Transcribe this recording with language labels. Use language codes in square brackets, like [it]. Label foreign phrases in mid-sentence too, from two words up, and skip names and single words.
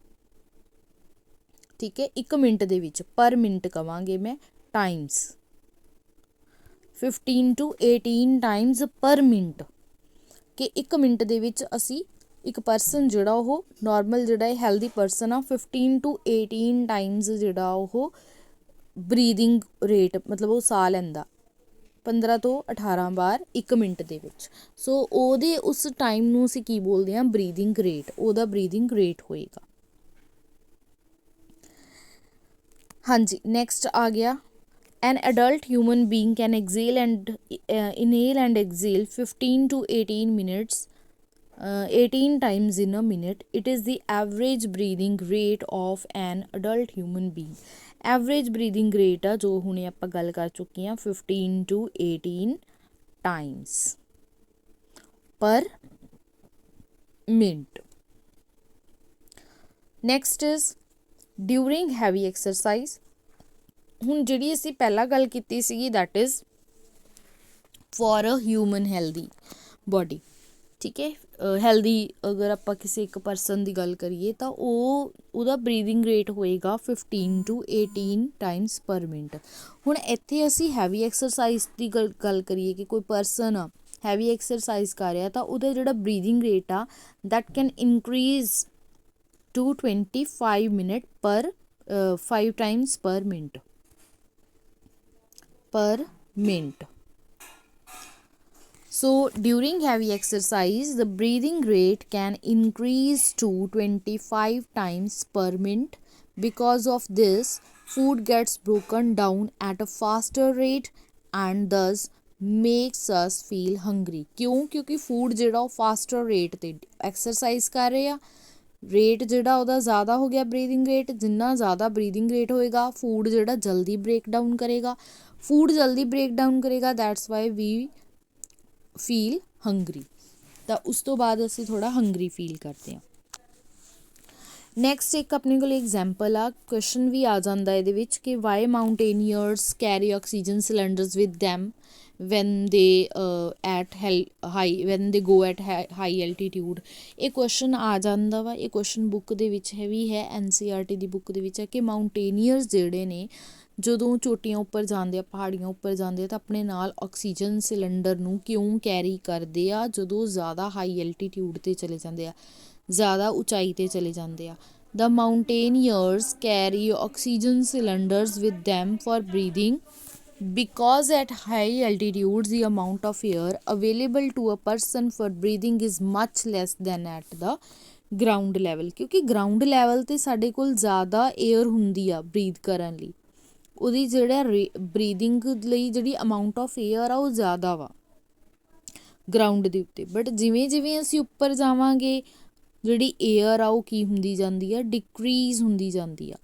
[pa] ਠੀਕ ਹੈ, 1 ਮਿੰਟ ਦੇ ਵਿੱਚ, [en] per minute [pa] ਕਵਾਂਗੇ ਮੈਂ ਟਾਈਮਸ, [en] 15 to 18 times per minute, [pa] ਕਿ 1 ਮਿੰਟ ਦੇ ਵਿੱਚ ਅਸੀਂ ਇੱਕ ਪਰਸਨ ਜਿਹੜਾ ਉਹ ਨੋਰਮਲ ਜਿਹੜਾ ਇਹ [en] healthy person [pa] ਆ [en] 15 to 18 times [pa] ਜਿਹੜਾ ਉਹ [en] breathing rate [pa] ਮਤਲਬ ਉਹ ਸਾਹ ਲੈਂਦਾ 15 ਤੋਂ 18 ਵਾਰ 1 ਮਿੰਟ ਦੇ ਵਿੱਚ। ਸੋ ਉਹਦੇ ਉਸ ਟਾਈਮ ਨੂੰ ਅਸੀਂ ਕੀ ਬੋਲਦੇ ਹਾਂ, [en] breathing rate, [pa] ਉਹਦਾ [en] breathing rate [pa] ਹੋਏਗਾ। ਹਾਂਜੀ, ਨੈਕਸਟ ਆ ਗਿਆ, [en] an adult human being can exhale and inhale and exhale 15 to 18 minutes 18 times in a minute. It is the average breathing rate of an adult human being. Average breathing rate [pa] ਆ ਜੋ ਹੁਣੇ ਆਪਾਂ ਗੱਲ ਕਰ ਚੁੱਕੇ ਹਾਂ [en] 15 to 18 times per minute. Next is during heavy exercise. [pa] ਹੁਣ ਜਿਹੜੀ ਅਸੀਂ ਪਹਿਲਾਂ ਗੱਲ ਕੀਤੀ ਸੀਗੀ [en] that is for a human healthy body, [pa] ਠੀਕ ਹੈ, ਹੈਲਦੀ ਅਗਰ ਆਪਾਂ ਕਿਸੇ ਇੱਕ ਪਰਸਨ ਦੀ ਗੱਲ ਕਰੀਏ ਤਾਂ ਉਹਦਾ [en] breathing rate [pa] ਹੋਏਗਾ [en] 15 to 18 times per minute. [pa] ਹੁਣ ਇੱਥੇ ਅਸੀਂ [en] heavy exercise [pa] ਦੀ ਗੱਲ ਕਰੀਏ ਕਿ ਕੋਈ ਪਰਸਨ ਆ [en] heavy exercise [pa] ਕਰ ਰਿਹਾ ਤਾਂ ਉਹਦਾ ਜਿਹੜਾ [en] breathing rate [pa] ਆ [en] that can increase to 25 minute per 5 times per minute per minute. So during heavy exercise the breathing rate can increase to 25 times per minute. Because of this food gets broken down at a faster rate and thus makes us feel hungry. [pa] ਕਿਉਂ? ਕਿਉਂਕਿ ਫੂਡ ਜਿਹੜਾ ਉਹ [en] faster rate [pa] 'ਤੇ ਐਕਸਰਸਾਈਜ਼ ਕਰ ਰਹੇ ਆ, ਰੇਟ ਜਿਹੜਾ ਉਹਦਾ ਜ਼ਿਆਦਾ ਹੋ ਗਿਆ [en] breathing rate, [pa] ਜਿੰਨਾ ਜ਼ਿਆਦਾ [en] breathing rate [pa] ਹੋਏਗਾ ਫੂਡ ਜਿਹੜਾ ਜਲਦੀ [en] break down [pa] ਕਰੇਗਾ, ਫੂਡ ਜਲਦੀ [en] break down [pa] ਕਰੇਗਾ, [en] that's why we feel hungry, [pa] ਤਾਂ ਉਸ ਤੋਂ ਬਾਅਦ ਅਸੀਂ ਥੋੜ੍ਹਾ [en] hungry feel [pa] ਕਰਦੇ ਹਾਂ। ਨੈਕਸਟ ਇੱਕ ਆਪਣੇ ਕੋਲ ਐਗਜ਼ਾਮਪਲ ਆ, ਕੁਐਸਚਨ ਵੀ ਆ ਜਾਂਦਾ ਇਹਦੇ ਵਿੱਚ ਕਿ [en] why mountaineers carry oxygen cylinders with them when they when they go at high altitude। [pa] ਇਹ ਕੁਐਸਚਨ ਆ ਜਾਂਦਾ ਵਾ, ਇਹ ਕੁਐਸਚਨ ਬੁੱਕ ਦੇ ਵਿੱਚ ਵੀ ਹੈ, NCERT ਦੀ ਬੁੱਕ ਦੇ ਵਿੱਚ ਹੈ ਕਿ ਮਾਊਂਟੇਨੀਅਰਸ ਜਿਹੜੇ ਨੇ ਜਦੋਂ ਚੋਟੀਆਂ ਉੱਪਰ ਜਾਂਦੇ ਆ, ਪਹਾੜੀਆਂ ਉੱਪਰ ਜਾਂਦੇ ਆ ਤਾਂ ਆਪਣੇ ਨਾਲ [en] oxygen cylinder [pa] ਨੂੰ ਕਿਉਂ ਕੈਰੀ ਕਰਦੇ ਆ ਜਦੋਂ ਜ਼ਿਆਦਾ [en] high altitude [pa] 'ਤੇ ਚਲੇ ਜਾਂਦੇ ਆ, ਜ਼ਿਆਦਾ ਉਚਾਈ 'ਤੇ ਚਲੇ ਜਾਂਦੇ ਆ। [en] The mountaineers carry oxygen cylinders with them for breathing because at high altitudes the amount of air available to a person for breathing is much less than at the ground level। [pa] ਕਿਉਂਕਿ [en] ground level [pa] 'ਤੇ ਸਾਡੇ ਕੋਲ ਜ਼ਿਆਦਾ ਏਅਰ ਹੁੰਦੀ ਆ ਬਰੀਦ ਕਰਨ ਲਈ, ਉਹਦੀ ਜਿਹੜਾ ਬਰੀਦਿੰਗ ਲਈ ਜਿਹੜੀ [en] amount of air [pa] ਆ ਉਹ ਜ਼ਿਆਦਾ ਵਾ ਗਰਾਊਂਡ ਦੇ ਉੱਤੇ। ਬਟ ਜਿਵੇਂ ਜਿਵੇਂ ਅਸੀਂ ਉੱਪਰ ਜਾਵਾਂਗੇ ਜਿਹੜੀ ਏਅਰ ਆ ਉਹ ਕੀ ਹੁੰਦੀ ਜਾਂਦੀ ਆ, ਡਿਕਰੀਜ਼ ਹੁੰਦੀ ਜਾਂਦੀ ਆ।